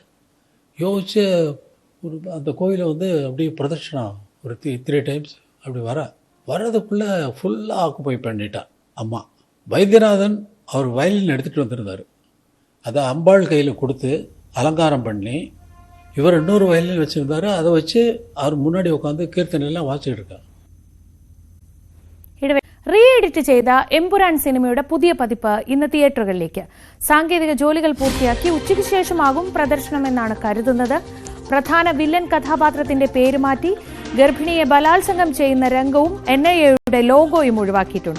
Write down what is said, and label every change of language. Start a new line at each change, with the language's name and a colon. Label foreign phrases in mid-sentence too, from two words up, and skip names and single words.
Tamil: யோசிச்சு அந்த கோயிலை அப்படியே பிரதட்சணம் ஒரு 3 டைம்ஸ் அப்படி வர்றதுக்குள்ளே ஃபுல்லாக ஆக்குப்பை பண்ணிட்டான் அம்மா. வைத்தியநாதன் அவர் வயலின் எடுத்துகிட்டு வந்திருந்தார். அதை அம்பாள் கையில் கொடுத்து அலங்காரம் பண்ணி இவர் இன்னொரு வயலின் வச்சுருந்தார். அதை வச்சு அவர் முன்னாடி உட்காந்து கீர்த்தனையெல்லாம் வாசிச்சுட்டு இருக்கார்.
English: re edit
Malayalam: ചെയ്ത എമ്പുരാൻ സിനിമയുടെ പുതിയ പതിപ്പ് ഇന്ന് തിയേറ്ററുകളിലേക്ക്. സാങ്കേതിക ജോലികൾ പൂർത്തിയാക്കി ഉച്ചയ്ക്ക് ശേഷമാകും പ്രദർശനമെന്നാണ് കരുതുന്നത്. പ്രധാന വില്ലൻ കഥാപാത്രത്തിന്റെ പേര് മാറ്റി ഗർഭിണിയെ ബലാത്സംഗം ചെയ്യുന്ന രംഗവും NIA-യുടെ ലോഗോയും ഒഴിവാക്കിയിട്ടുണ്ട്.